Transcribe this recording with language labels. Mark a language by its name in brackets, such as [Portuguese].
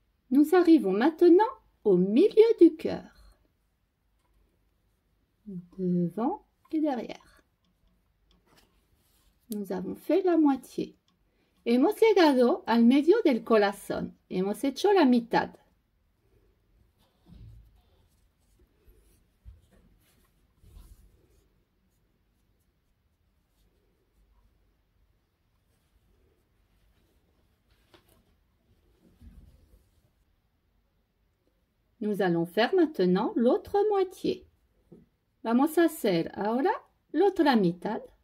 [French] Nous arrivons maintenant au milieu du cœur. Devant et derrière. Nous avons fait la moitié. [Spanish] Hemos llegado al medio del corazón. Hemos hecho la mitad. [French] Nous allons faire maintenant l'autre moitié. [Spanish] Vamos a hacer ahora la otra mitad.